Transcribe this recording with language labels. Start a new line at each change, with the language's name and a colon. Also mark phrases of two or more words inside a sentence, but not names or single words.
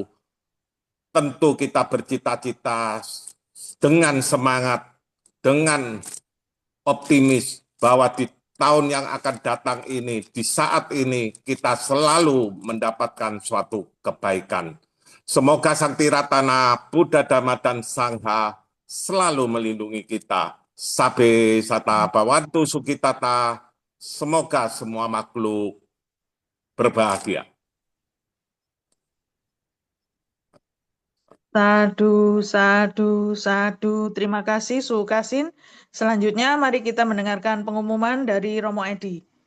Indonesian: Tentu kita bercita-cita dengan semangat, dengan optimis bahwa di tahun yang akan datang ini, di saat ini kita selalu mendapatkan suatu kebaikan. Semoga Sang Tiratana, Buddha, Dhamma, dan Sangha selalu melindungi kita.
Pali: Sabe sata bawantu sukitata,
Indonesian: semoga semua makhluk berbahagia.
Pali: Sadu, sadu, sadu.
Indonesian: Terima kasih, Su Kasin. Selanjutnya, mari kita mendengarkan pengumuman dari Romo Edi.